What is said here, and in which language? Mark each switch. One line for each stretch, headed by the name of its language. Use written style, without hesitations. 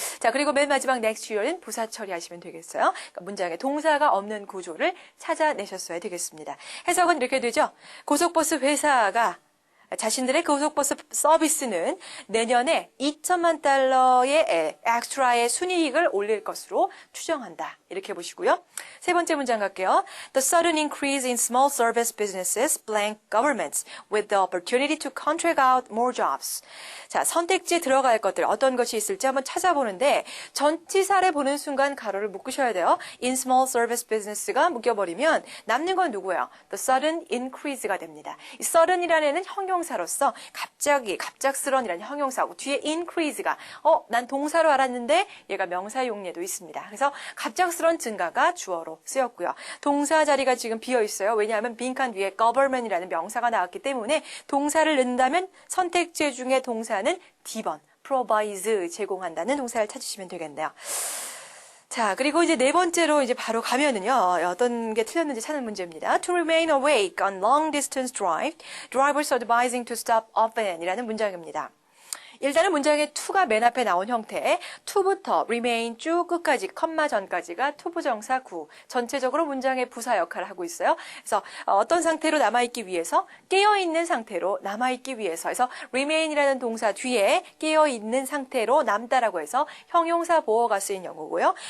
Korean: 자, 그리고 맨 마지막 next year는 부사 처리하시면 되겠어요. 그러니까 문장에 동사가 없는 구조를 찾아내셨어야 되겠습니다. 해석은 이렇게 되죠. 고속버스 회사가 자신들의 고속버스 서비스는 내년에 $2천만 엑스트라의 순이익을 올릴 것으로 추정한다. 이렇게 보시고요. 세 번째 문장 갈게요.
English: The sudden increase in small service businesses blank governments with the opportunity to contract out more jobs.
Korean: 자, 선택지에 들어갈 것들 어떤 것이 있을지 한번 찾아보는데 전치사를 보는 순간 가로를 묶으셔야 돼요.
English: In small service business
Korean: 가 묶여버리면 남는 건 누구예요?
English: The sudden increase
Korean: 가 됩니다. 이 sudden이라는 애는 형용사로서 갑작스런이라는 형용사고 뒤에 increase가 난 동사로 알았는데 얘가 명사 용례도 있습니다. 그래서 갑작스런 증가가 주어로 쓰였고요. 동사 자리가 지금 비어 있어요. 왜냐하면 빈칸 뒤에 government이라는 명사가 나왔기 때문에 동사를 넣는다면 선택지 중에 동사는 D번 provide 제공한다는 동사를 찾으시면 되겠네요. 자, 그리고 이제 네 번째로 이제 바로 가면은요, 어떤 게 틀렸는지 찾는 문제입니다.
English: To remain awake on long distance drive, drivers advising to stop often
Korean: 이라는 문장입니다. 일단은 문장의 to가 맨 앞에 나온 형태, to부터 remain 쭉 끝까지 컴마 전까지가 투부정사 구, 전체적으로 문장의 부사 역할을 하고 있어요. 그래서 어떤 상태로 남아있기 위해서, 깨어있는 상태로 남아있기 위해서, 그래서 remain이라는 동사 뒤에 깨어있는 상태로 남다라고 해서 형용사 보어가 쓰인 영어고요.